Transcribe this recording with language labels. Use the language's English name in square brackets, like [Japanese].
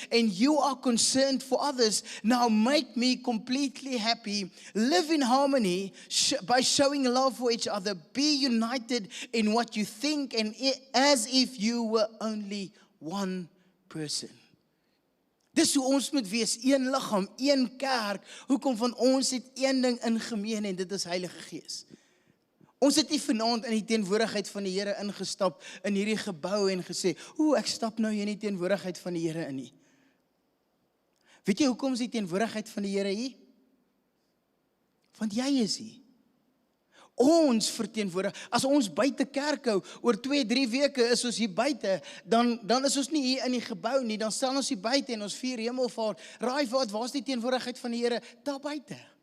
[English] And you are concerned for others. Now make me completely happy. Live in harmony by showing love for each other. Be united in what you think and as if you were only one person. [Afrikaans] Dis hoe ons moet wees, een liggaam, een kerk, hoekom van ons het een ding in gemeen en dit is Heilige Gees. Ons het nie vanaand in die teenwoordigheid van die Here ingestap in hierdie gebou en gesê, ek stap nou hier in die teenwoordigheid van die Here in nie. Weet jy hoekom is die teenwoordigheid van die Here hier? Want jy is hier. Ons verteenwoordig, as ons buite kerk hou, oor 2-3 weke is ons hier buite, dan is ons nie hier in die gebou nie, dan staan ons hier buite en ons vier hemelvaart, raai wat, waar is die teenwoordigheid van die Here? Daar buite.